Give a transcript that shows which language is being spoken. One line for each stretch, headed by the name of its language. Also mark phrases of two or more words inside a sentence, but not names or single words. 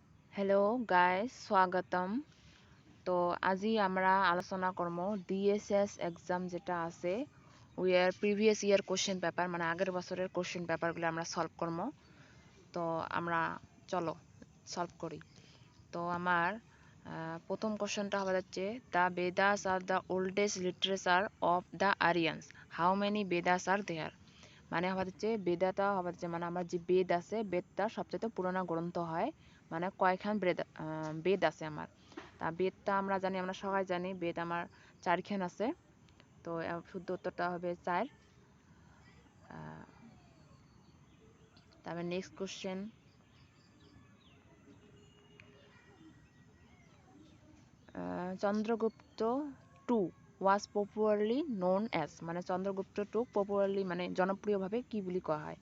English: Hello guys स्वागतम।
Bangla: তো আজি আমরা আলোচনা করব ডিএসএস এক্সাম যেটা আছে উইয়ার
English: previous year question paper
Bangla: মানে আগের বছরের
English: question paperগুলো
Bangla: আমরা সলভ করব। তো আমরা চলো সলভ করি। তো আমার প্রথম কোশ্চেনটা হবে হচ্ছে
English: The Vedas are the oldest literature of the Aryans, how many Vedas are there.
Bangla: মানে হবে হচ্ছে বেদাটা হবে হচ্ছে মানে আমার যে বেদ আছে বেদটা সবচেয়ে পুরোনো গ্রন্থ হয়, মানে কয়খান বেদ আছে আমার। তা বেদটা আমরা জানি, আমরা সবাই জানি বেদ আমার চারখান আছে। তো শুদ্ধ উত্তরটা হবে 4।
English: তারপরে Next question, Chandragupta II was popularly known as, মানে Chandragupta II popularly
Bangla: মানে জনপ্রিয়ভাবে কি বলি কোয়া হয়।